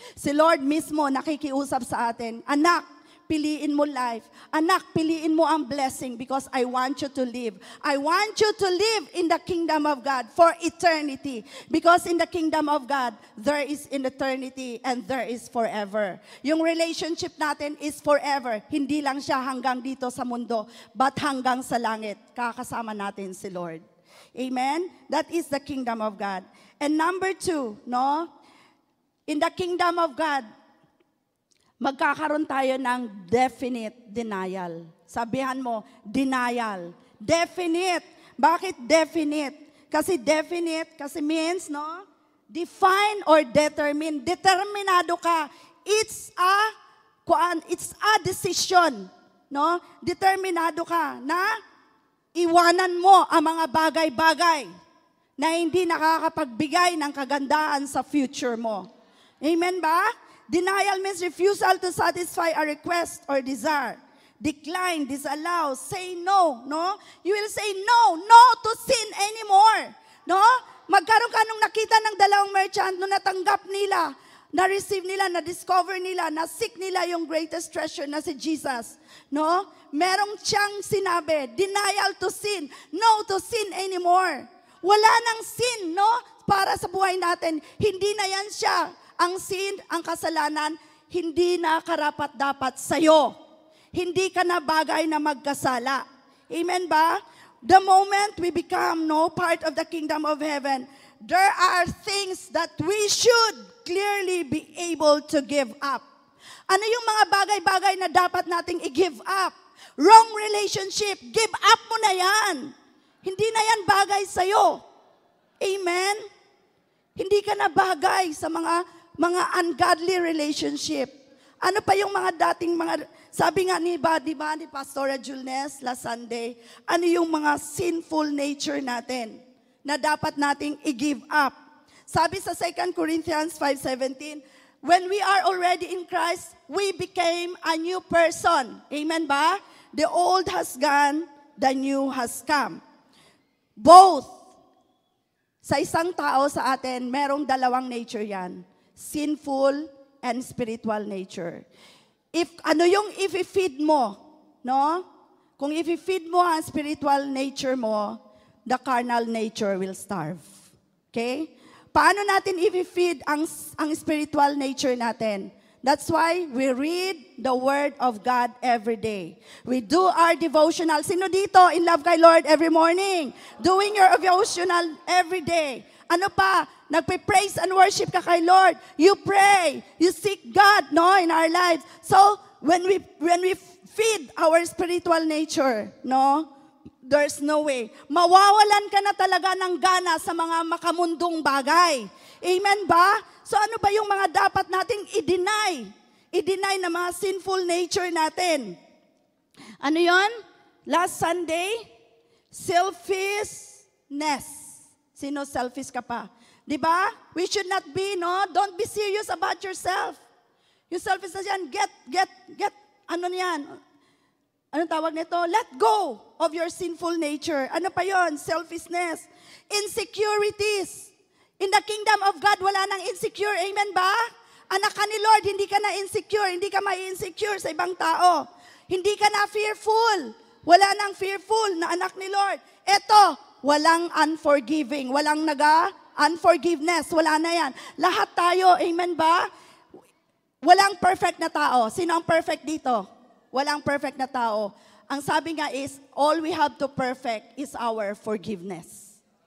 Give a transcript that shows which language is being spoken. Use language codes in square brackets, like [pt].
[tl] Si Lord mismo nakikiusap sa atin, anak, piliin mo life. Anak, piliin mo [en] ang blessing because I want you to live. I want you to live in the kingdom of God for eternity. Because in the kingdom of God, there is in eternity and there is forever. [tl] Yung relationship natin is forever. Hindi lang siya hanggang dito sa mundo, but hanggang sa langit. Kakasama natin si Lord. Amen? [en] That is the kingdom of God. And number 2, no? In the kingdom of God, [tl] magkakaroon tayo ng [en] definite denial. [tl] Sabihan mo, denial. Definite. Bakit definite? Kasi means, no? Define or determine. Determinado ka. [en] It's a decision. No? [tl] Determinado ka na iwanan mo ang mga bagay-bagay na hindi nakakapagbigay ng kagandahan sa future mo. Amen ba? [en] Denial means refusal to satisfy a request or desire. Decline, disallow, say no, no? You will say no to sin anymore, no? [tl] Magkaroon ka nung nakita ng dalawang merchant, nung natanggap nila, na-receive nila, na-discover nila, na-seek nila yung greatest treasure na si Jesus, no? Merong siyang sinabi, [en] denial to sin, no to sin anymore. [tl] Wala nang sin, no? Para sa buhay natin, hindi na yan siya. Ang sin, ang kasalanan, hindi na karapat-dapat sa'yo. Hindi ka na bagay na magkasala. Amen ba? [en] The moment we become part of the kingdom of heaven, there are things that we should clearly be able to give up. [tl] Ano yung mga bagay-bagay na dapat nating i-give up? Wrong relationship, give up mo na yan. Hindi na yan bagay sa'yo. Amen? Hindi ka na bagay sa mga ungodly relationship. Ano pa yung mga dating sabi nga ni Pastora Julnes last Sunday, ano yung mga sinful nature natin na dapat nating i-give up. Sabi sa [en] 2 Corinthians 5:17, when we are already in Christ, we became a new person. Amen ba? The old has gone, the new has come. Both. [tl] Sa isang tao sa atin, merong dalawang nature yan. Sinful and spiritual nature. If i-feed mo, no? Kung i-feed mo ang spiritual nature mo, [en] the carnal nature will starve. [tl] Okay? Paano natin i-feed ang spiritual nature natin? [en] That's why we read the Word of God every day. We do our devotional. [tl] Sino dito [en] in love kay Lord every morning? Doing your devotional every day. Ano pa? Nagpe-praise and worship ka kay Lord. You pray. You seek God, no, in our lives. So, when we feed our spiritual nature, no, there's no way. [tl] Mawawalan ka na talaga ng gana sa mga makamundong bagay. Amen ba? So ano ba yung mga dapat nating i-deny? I-deny na mga sinful nature natin. Ano yon? [en] Last Sunday, selfishness. [tl] Sino selfish ka pa? Diba? [en] We should not be, no? Don't be serious about yourself. [tl] Yung selfishness yan, ano yan? Anong tawag nito? [en] Let go of your sinful nature. [tl] Ano pa yon? Selfishness. Insecurities. In the kingdom of God, wala nang insecure. Amen ba? Anak ka ni Lord, hindi ka na insecure. Hindi ka ma-insecure sa ibang tao. Hindi ka na fearful. Wala nang fearful na anak ni Lord. Eto, walang unforgiving. Walang unforgiveness. Wala na yan. Lahat tayo, amen ba? Walang perfect na tao. Sino ang perfect dito? Walang perfect na tao. Ang sabi nga [en] is, all we have to perfect is our forgiveness.